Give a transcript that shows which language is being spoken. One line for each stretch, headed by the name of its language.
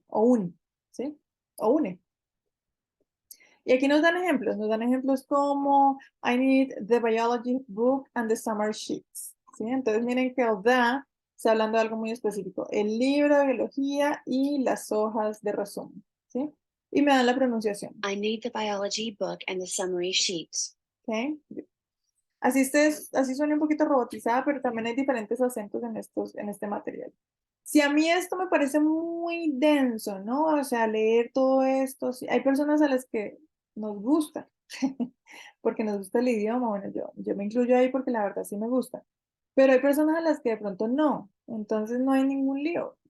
Spanish: O un, ¿sí? O une. Y aquí nos dan ejemplos como
English: I need the biology book and the summer sheets,
Spanish: ¿sí? Entonces miren que el the está hablando de algo muy específico, el libro de biología y las hojas de resumen, ¿sí? Y me dan la pronunciación,
English: I need the biology book and the summary sheets. ¿ok?
Spanish: Así suena un poquito robotizada, pero también hay diferentes acentos en este material. Si a mí esto me parece muy denso, ¿no? O sea, leer todo esto, sí, hay personas a las que nos gusta, porque nos gusta el idioma, bueno, yo me incluyo ahí porque la verdad sí me gusta, pero hay personas a las que de pronto no, entonces no hay ningún lío.